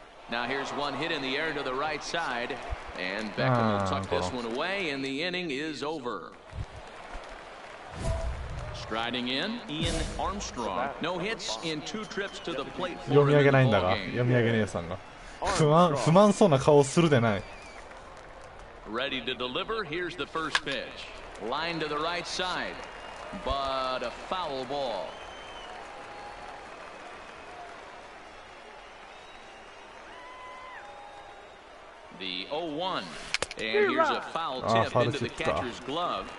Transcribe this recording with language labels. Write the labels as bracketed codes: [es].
[en] Now here's one hit in the air to the right side, and Beckham will tuck this one away, and the inning is over. Striding in, Ian Armstrong. No hits in 2 trips to the plate. [ja] 読み上げないんだが、読み上げ姉さんが不満そうな顔するでない。 [en] Ready to deliver. Here's the first pitch. Line to the right side, but a foul ball. The 0-1, and here's a foul tip into the catcher's glove.